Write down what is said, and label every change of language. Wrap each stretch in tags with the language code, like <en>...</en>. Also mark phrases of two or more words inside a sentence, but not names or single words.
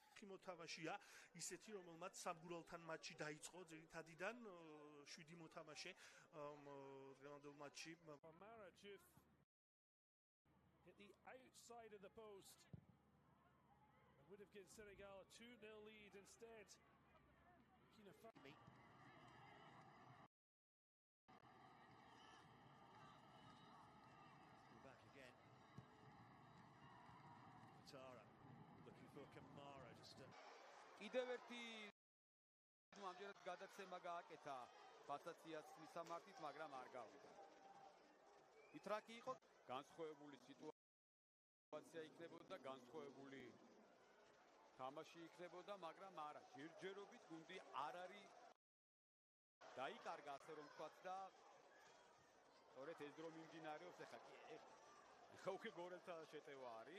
<ka>მოთამაშეა, ისეთი რომელმაც სამგურალთან მატჩი დაიწყო ძირითადიდან 7 მოთამაშე დღევანდელ მატჩში</ka> <en>Marajif hit the outside of the post. It would have given Senegal a 2-0 lead instead. Back again. Tara looking for Kamara just</en> <ka>კიდევ ერთი ამჯერად გადაცემა გააკეთა პასაციას მისამართით, მაგრამ არ გავიდა. იტრაკი იყო განსხვავებული სიტუაცია იქნებოდა, განსხვავებული თამაში იქნებოდა, მაგრამ არა, ჯერჯერობით გუნდი არ არის დაიკარგა, ასე რომ ვთქვათ და სწორედ ეს დრო მიმდინარეობს ახლა უკვე გორელთა შეტევა არის.</ka>